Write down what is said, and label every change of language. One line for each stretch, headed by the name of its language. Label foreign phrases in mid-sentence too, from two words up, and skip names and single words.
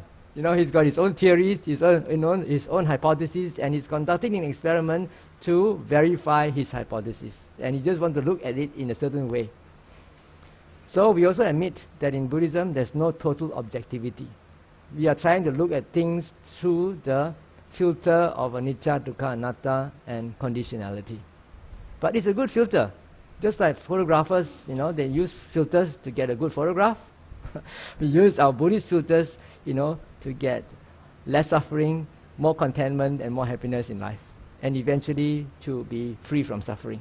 English: He's got his own theories, his own hypotheses, and he's conducting an experiment to verify his hypothesis. And he just wants to look at it in a certain way. So we also admit that in Buddhism, there's no total objectivity. We are trying to look at things through the filter of
Pali: anicca, dukkha, anatta,
English: and conditionality. But it's a good filter. Just like photographers, they use filters to get a good photograph. We use our Buddhist filters, to get less suffering, more contentment, and more happiness in life, and eventually to be free from suffering.